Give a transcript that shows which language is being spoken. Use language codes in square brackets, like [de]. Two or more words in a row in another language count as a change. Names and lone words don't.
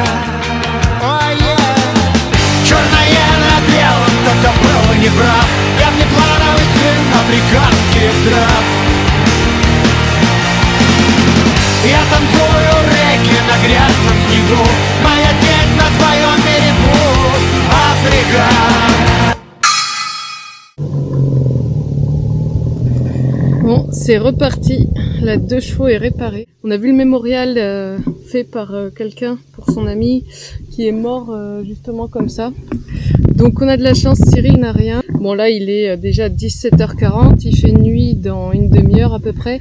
[ru] Ой, черное на белом, кто-то был неправ. Я внеплановый сын африканских трав. Я танцую реки на грязном снегу, моя тень на твоем берегу, Африка. [fr] Bon, c'est reparti, la 2 chevaux est réparée. On a vu le mémorial fait par quelqu'un pour son ami qui est mort justement comme ça. Donc on a de la chance, Cyril n'a rien. Bon là il est déjà 17h40, il fait nuit dans une demi-heure à peu près.